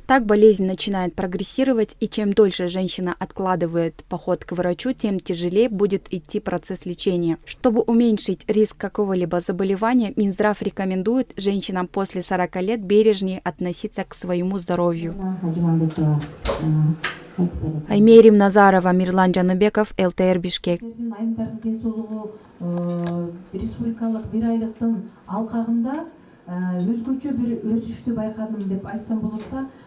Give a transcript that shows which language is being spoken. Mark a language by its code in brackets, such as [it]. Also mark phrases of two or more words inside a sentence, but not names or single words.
[ru] Так болезнь начинает прогрессировать, и чем дольше женщина откладывает поход к врачу, тем тяжелее будет идти процесс лечения. Чтобы уменьшить риск какого-либо заболевания, Минздрав рекомендует женщинам после 40 лет бережнее относиться к своему здоровью. Аймерим Назарова, Мирлан Жаныбеков, ЛТР Бишкек. [ky] Республикалык бир айлыктын алкагында өзгөчө бир өсүштү байкадым деп айтсам болот да.